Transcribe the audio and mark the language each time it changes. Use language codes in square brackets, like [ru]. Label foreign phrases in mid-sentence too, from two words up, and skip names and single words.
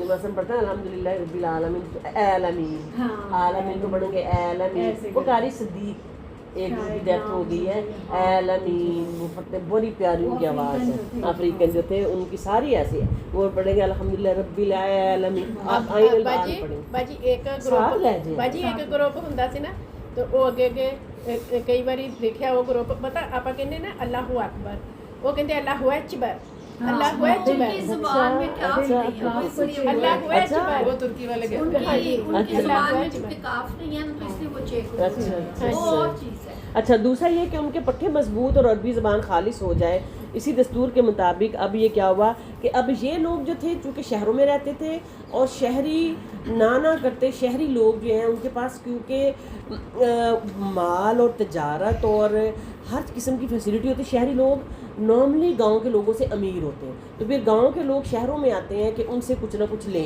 [ur] مثلا پڑھتا ہے [ar] الحمدللہ رب العالمین، [ur] عالمین، عالمین کو پڑھیں گے عالمین۔ وہ قاری صدیق ایک کی ڈیتھ ہو گئی ہے، عالمین، وہ بڑی پیاری ان کی آواز ہے، افریقن جو تھے ان کی ساری ایسی ہے، وہ پڑھیں گے [ar] الحمدللہ رب العالمین۔ [ur] آپ آئین البان پڑھیں [pa] ਬਾਜੀ ਇੱਕ ਗਰੁੱਪ ਹੁੰਦਾ ਸੀ ਨਾ, ਤੇ ਉਹ ਅੱਗੇ ਕਈ ਵਾਰੀ ਦੇਖਿਆ ਉਹ ਗਰੁੱਪ, ਪਤਾ ਆਪਾਂ ਕਹਿੰਦੇ ਨਾ [ar] الله أكبر, [pa] ਉਹ ਕਹਿੰਦੇ [ar] الله أكبر، الله أكبر، [ur] کی زبان میں کیا [ar] الله أكبر۔ [ur] وہ ترکی والے کہتے ان ہیں۔ کی زبان میں چونکہ کاف نہیں ہے تو اس لیے وہ چیک ہوتی ہے، وہ اور چیز ہے۔ اچھا دوسرا یہ کہ ان کے پٹھے مضبوط اور عربی زبان خالص ہو جائے، اسی دستور کے مطابق اب یہ کیا ہوا کہ اب یہ لوگ جو تھے چونکہ شہروں میں رہتے تھے اور شہری نانا کرتے، شہری لوگ جو ہیں ان کے پاس کیونکہ مال اور تجارت اور ہر قسم کی فیسلٹی ہوتی ہے، شہری لوگ نارملی گاؤں کے لوگوں سے امیر ہوتے ہیں، تو پھر گاؤں کے لوگ شہروں میں آتے ہیں کہ ان سے کچھ نہ کچھ لیں۔